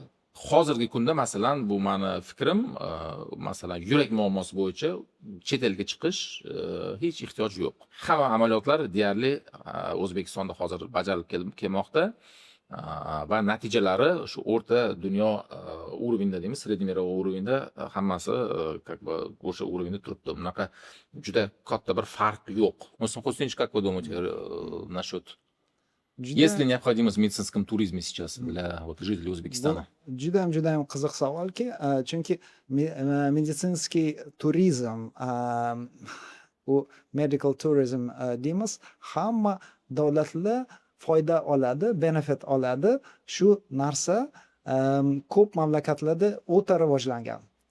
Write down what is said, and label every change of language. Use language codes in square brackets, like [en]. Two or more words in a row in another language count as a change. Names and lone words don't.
[uz] Hozirgi kunda masalan bu meni fikrim, masalan yurak muammosi bo'yicha chet elga chiqish hech ehtiyoj yo'q. Hamma amaliyotlar deyarli O'zbekistonda hozir bajarilib kelmoqda va natijalari shu o'rta dunyo уровеньda deymiz, [ru] средний мировой уровеньda [uz] hammasi [ru] как бы [uz] o'sha уровеньda turibdi. Bunaqa juda katta bir farq yo'q. Muhsin Huseynovich, [ru] как вы думаете насчет Есть ли необходимость в медицинском туризме сейчас для вот жителей O'zbekistona? [uz] Judayam qiziq savolki, chunki [ru] медицинский туризм, [uz] u [en] medical tourism [uz] deymiz, hamma davlatlar foyda oladi, benefit oladi. Shu narsa ko'p mamlakatlarda o'ta rivojlangan.